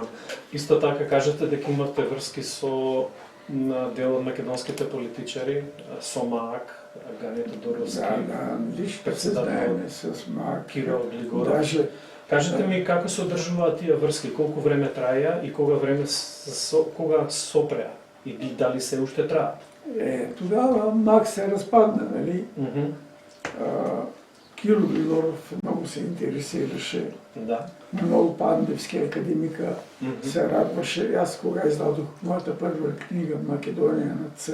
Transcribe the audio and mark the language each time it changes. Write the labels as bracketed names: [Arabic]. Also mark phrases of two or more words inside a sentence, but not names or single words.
[Macedonian] Исто така кажете дека имате врски со на дел од македонските политичари, со МААК, Гането Доровски, [Bulgarian] Виж, председател знаеме с Мак. Кирил Глигоров. Даже [Macedonian] Кажете ми како се одржуваат тие врски, колку време траја и кога сопреа и дали се уште траат? [Bulgarian] тогава Мак се разпадна, нали? Мгм. Киро Григоров много се интересираше. Да. Много Пандевски академика Мгм. се радваше. Аз кога издадох моята първа книга Македония на С,